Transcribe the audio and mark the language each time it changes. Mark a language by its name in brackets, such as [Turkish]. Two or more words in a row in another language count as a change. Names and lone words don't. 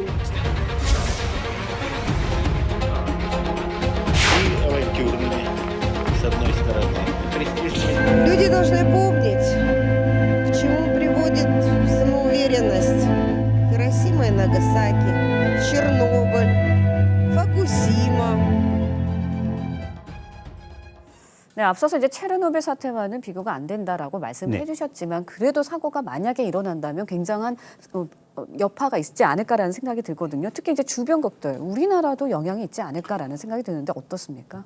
[Russian] Люди должны помнить, к чему приводит самоуверенность. Хиросима и Нагасаки, Чернобыль, Фукусима. [Korean] 네, 앞서서 이제 체르노빌 사태와는 비교가 안 된다라고 말씀해 네. 주셨지만 그래도 사고가 만약에 일어난다면 굉장한 여파가 있지 않을까라는 생각이 들거든요. 특히 이제 주변국들, 우리나라도 영향이 있지 않을까라는 생각이 드는데 어떻습니까?